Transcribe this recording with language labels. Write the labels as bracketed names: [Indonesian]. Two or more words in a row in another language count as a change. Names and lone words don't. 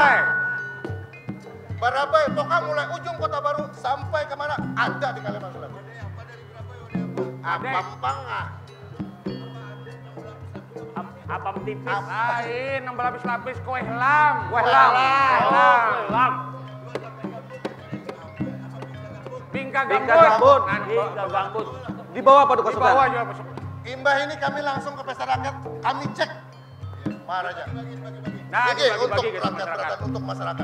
[Banjar] Barabai, pokoknya mulai ujung Kota Baru sampai kemana ada di Kalimantan Selatan. Apampang Apam tipis. lain, yang berlapis-lapis kue lam. Kue lam. Lam. Bingka Bingka gambut. gambut. Di bawah Paduka Di Sultan. bawah juga masuk. Imbah ini kami langsung ke pesta rakyat, kami cek, Maharaja. Nah, Ini untuk dibagi-bagi ke masyarakat. rakyat, untuk masyarakat.